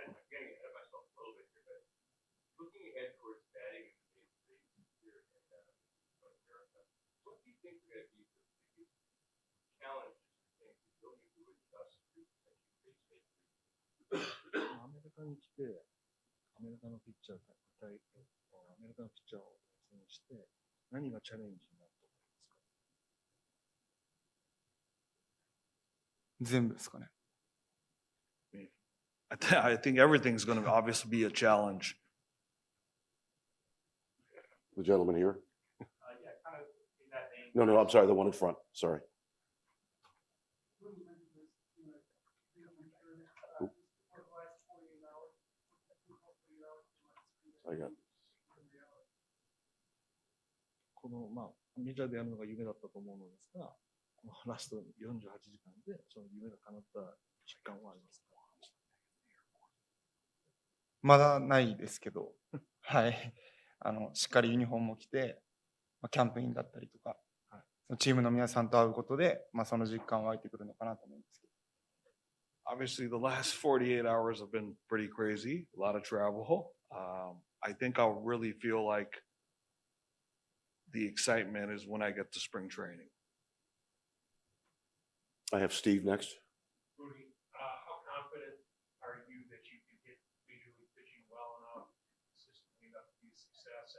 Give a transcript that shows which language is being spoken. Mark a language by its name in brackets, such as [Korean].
[English] Getting ahead of myself a little bit here, but looking ahead towards batting in the big leagues here in North America, what do you think are going to be the biggest challenges you think to building to adjust to big league? [Japanese] アメリカに来て、アメリカのピッチャー対アメリカのピッチャーを対戦して、何がチャレンジになると思いますか？全部ですかね。 [English] I think everything's going to obviously be a challenge. The gentleman here? Yeah, kind of in that vein. No, I'm sorry, the one in front, sorry. I got it. [Japanese] この、メジャーでやるのが夢だったと思うのですが、このラスト48時間でその夢が叶った実感はありますか？まだないですけど、はい。しっかりユニフォームを着て、キャンプインだったりとか、そのチームの皆さんと会うことで、その実感は湧いてくるのかなと思うんですけど。 [English] Obviously, the last 48 hours have been pretty crazy, a lot of travel. I think I'll really feel like the excitement is when I get to spring training. I have Steve next. Mooney, how confident are you that you can get major league pitching well enough, consistently enough to be a success?